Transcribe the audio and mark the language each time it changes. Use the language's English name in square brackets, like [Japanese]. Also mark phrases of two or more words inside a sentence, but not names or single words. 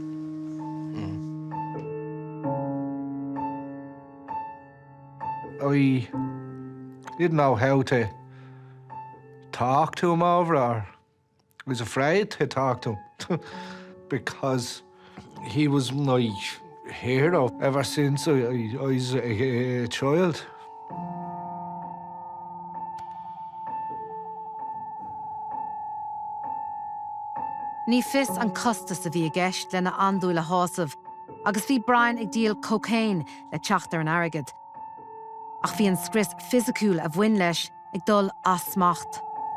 [English] I didn't know how to talk to him over, or I was afraid to talk to him because he was my hero ever since I was a child. [Irish] Ní fios an costas a bhí a gceist lena andúil a hásamh, agus bhí Brian ag díal cocaine le teachtar an airgid. Ach bhí an scris fisiciúil a bhain leis ag dul as smacht.